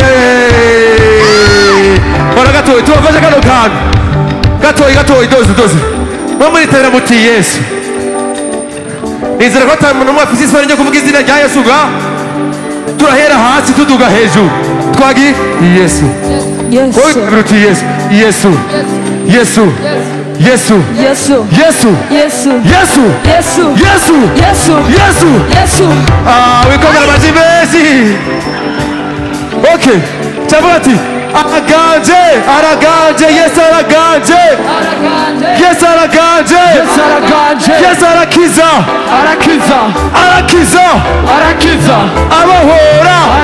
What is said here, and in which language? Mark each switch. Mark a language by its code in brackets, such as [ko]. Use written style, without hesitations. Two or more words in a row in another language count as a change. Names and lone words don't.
[rn] Ora gatoyi tubafashe kano kantu. Gatoyi doze. Mumuriterera muti Yesu. Nizera ko ata muntu umwe afise isoni ryo kuvuga izina rya Yesu ga. Turahera hasi tuduga hejuru. Twagi Yesu. [en] Yes. [rn] Oya muti Yesu. Yesu. Yesu. Yesu. Yesu. Yesu. Yesu. Yesu. Yesu. Yesu. Yesu. Yesu. Yesu. Ah, wikongera amajwi menshi. [en] Okay. [rn] Chabati. Araganje. Yesu araganje. Yesu araganje. Yesu arakiza. Arabohora.